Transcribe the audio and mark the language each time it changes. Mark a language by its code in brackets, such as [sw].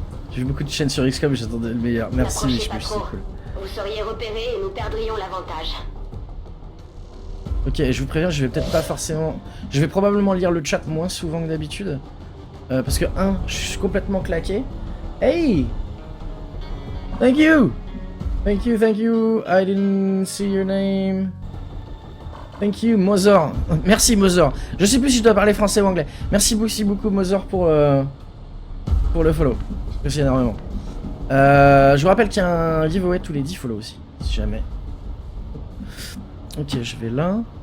[fr] J'ai vu beaucoup de chaînes sur XCOM, j'attendais le meilleur. Merci N'approchez Michus, pas c'est trop. cool. Vous seriez repérés et nous perdrions l'avantage. Ok, je vous préviens, je vais peut-être pas forcément... Je vais probablement lire le chat moins souvent que d'habitude. Parce que, je suis complètement claqué. [en] Hey! Thank you! Thank you, I didn't see your name. Thank you, Mozor. [fr] Merci, Mozor. Je sais plus si je dois parler français ou anglais. Merci beaucoup, Mozor, pour le follow. Merci énormément. Je vous rappelle qu'il y a un giveaway tous les 10 follow aussi, si jamais. Ok, je vais là.